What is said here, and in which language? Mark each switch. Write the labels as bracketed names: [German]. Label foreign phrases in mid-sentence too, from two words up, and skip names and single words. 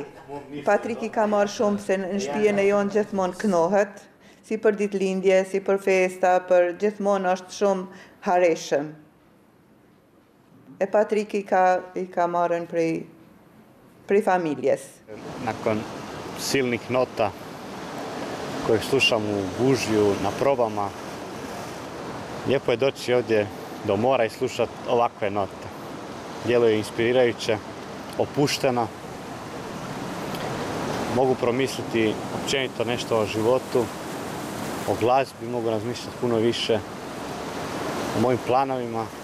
[Albanian] Patrik i ka marrë shumë se në shtëpinë e jonë gjithmonë knohet, si për ditëlindje, si për festa, për gjithmonë është shumë hareshëm. E Patrik i ka marrën prej familjes. [Croatian] Nakon silnih nota kojeg slušam u gužju, na probama, lijepo je doći ovdje do mora i slušati ovakve note. Djeluje inspirirajuće, opušteno. Mogu promisliti općenito nešto o životu, o glazbi, mogu razmišljati puno više, o mojim planovima.